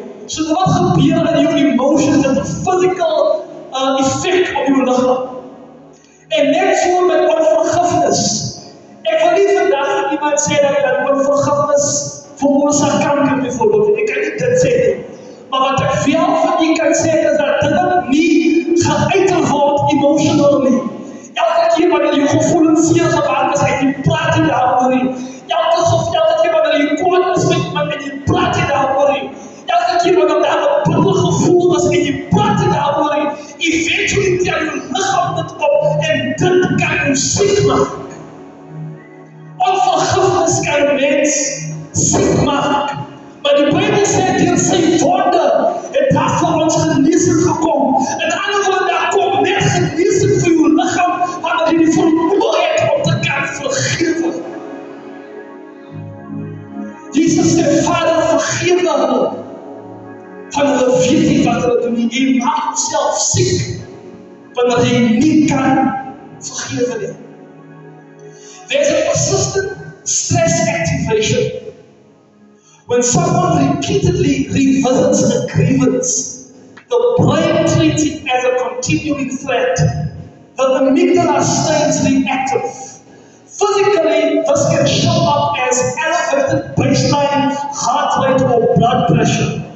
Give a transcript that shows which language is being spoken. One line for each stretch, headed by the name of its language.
Afrikaans: So wat gebeur in jou emotions, het 'n physical effect op jou lichaam. En net so met onvergifnis. Ek wil nie vandag iemand sê dat onvergifnis veroorsaak kanker bijvoorbeeld. Ek kan nie dit sê nie. Maar wat ek wel van u kan sê is dat dit nie geuit word emotional nie. Elke keer wanneer jou gevoelens zeer gemaakt is, en jy praat nie daaroor nie. Elke keer wanneer jy kwaad is met iemand en jy praat nie daaroor nie. Elke keer wanneer daar 'n bitter gevoel is en jy praat nie daaroor nie, eventually tel jou lichaam dit op en dit kan jou siek maak. Onvergifnis kan een mens siek maak. Maar die Bijbel sê deur sy wonde het daar vir ons genesing gekom. In ander woorde, daar kom net genesing vir jou lichaam wanneer jy die vermoë het om te kan vergewe. Jesus sê, Vader, vergewe hulle. Van hulle weet nie wat hulle doen nie. Jy maak jouself siek wanneer jy nie kan vergewe nie.
English: There's a persistent stress activation. When someone repeatedly revisits a grievance, the brain treats it as a continuing threat. The amygdala stays reactive. Physically, this can show up as elevated baseline heart rate or blood pressure.